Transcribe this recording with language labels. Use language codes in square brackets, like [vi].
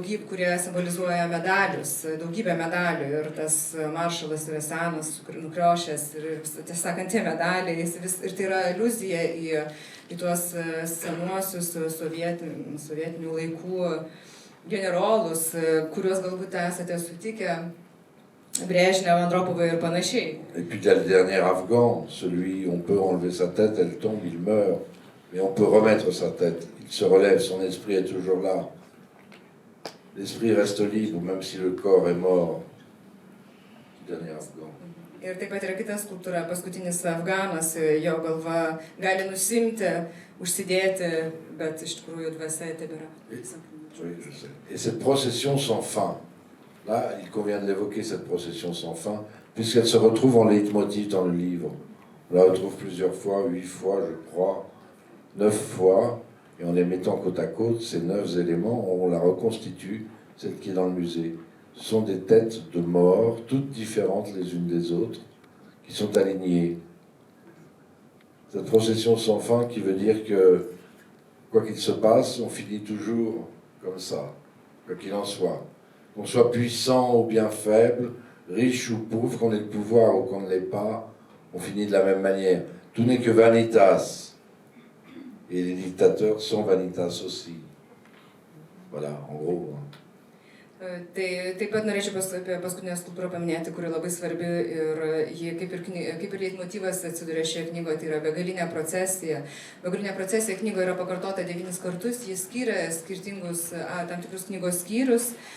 [lt] kurie simbolizuoja medalius, daugybę medalių ir tas maršalas yra senas, nukriošęs ir tiesą sakant tie medaliai ir tai yra aliuzija į tuos senuosius sovietinių laikų generolus, kuriuos galbūt esate sutikę, Brejnev, Andropovai ir panašiai. [fr] Et puis il y a le dernier Afghan, celui on peut enlever sa tête, elle tombe, il meurt, mais on peut remettre sa tête, il se relève, son esprit est toujours là. L'esprit reste libre, même si le corps est mort. Le dernier Afghan. [lt] Ir taip pat yra kita skulptūra, paskutinis Afganas, jo galva gali nusimti, užsidėti, bet iš tikrųjų dvasia tebėra. [fr] Oui, je sais. Et cette procession sans fin, là, il convient de l'évoquer, cette procession sans fin, puisqu'elle se retrouve en leitmotiv dans le livre. On la retrouve plusieurs fois, 8 fois, je crois, 9 fois, et en les mettant côte à côte, ces 9 éléments, on la reconstitue, celle qui est dans le musée. Ce sont des têtes de morts, toutes différentes les unes des autres, qui sont alignées. Cette procession sans fin qui veut dire que, quoi qu'il se passe, on finit toujours comme ça, quoi qu'il en soit. Qu'on soit puissant ou bien faible, riche ou pauvre, qu'on ait le pouvoir ou qu'on ne l'ait pas, on finit de la même manière. Tout n'est que vanitas. Et les dictateurs sont vanitas aussi. Voilà, en gros. [lt] Tai taip pat norėčiau apie paskutinę skulptūrą paminėti, kuri labai svarbi ir ji kaip ir leitmotyvas atsiduria šioje knygoje, tai yra begalinė procesija. Begalinė procesija knygoje yra pakartota 9 kartus, jis skyrė skirtingus tam tikrus knygos skyrius.